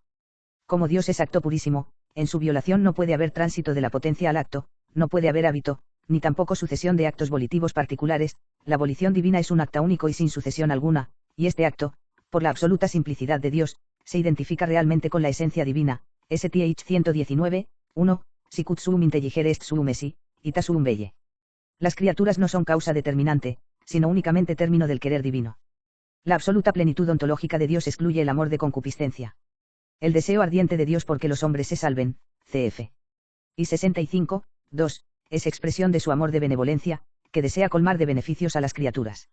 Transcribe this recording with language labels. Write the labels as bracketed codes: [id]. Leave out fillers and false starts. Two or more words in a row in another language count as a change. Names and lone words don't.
[es] Como Dios es acto purísimo, en su violación no puede haber tránsito de la potencia al acto, no puede haber hábito, ni tampoco sucesión de actos volitivos particulares, la volición divina es un acto único y sin sucesión alguna, y este acto, por la absoluta simplicidad de Dios, se identifica realmente con la esencia divina, STH 119, 1, [la] sicut suum intelligere est suum esi, ita suum belle. [es] Las criaturas no son causa determinante, sino únicamente término del querer divino. La absoluta plenitud ontológica de Dios excluye el amor de concupiscencia. El deseo ardiente de Dios porque los hombres se salven, cf. Y 65, 2, es expresión de su amor de benevolencia, que desea colmar de beneficios a las criaturas.